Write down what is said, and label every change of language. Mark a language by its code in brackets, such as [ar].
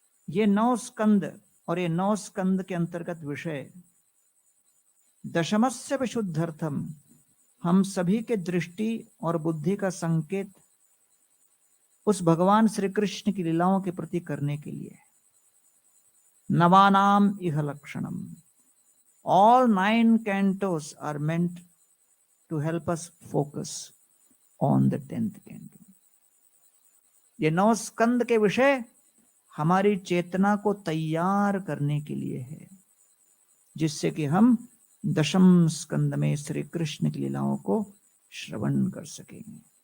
[hi] ये 9 स्कंद और ये 9 स्कंद के अंतर्गत विषय [sa] दशमस्य विशुद्धर्थम [hi] हम सभी के दृष्टि और बुद्धि का संकेत उस भगवान श्री कृष्ण की लीलाओं के प्रति करने के लिए। [sa] नवानाम इह लक्षणम, [en] all 9 cantos are meant to help us focus on the 10th canto. [hi] ये 9 स्कंद के विषय हमारी चेतना को तैयार करने के लिए है, जिससे कि हम दशम स्कंद में श्री कृष्ण की लीलाओं को श्रवण कर सकेंगे।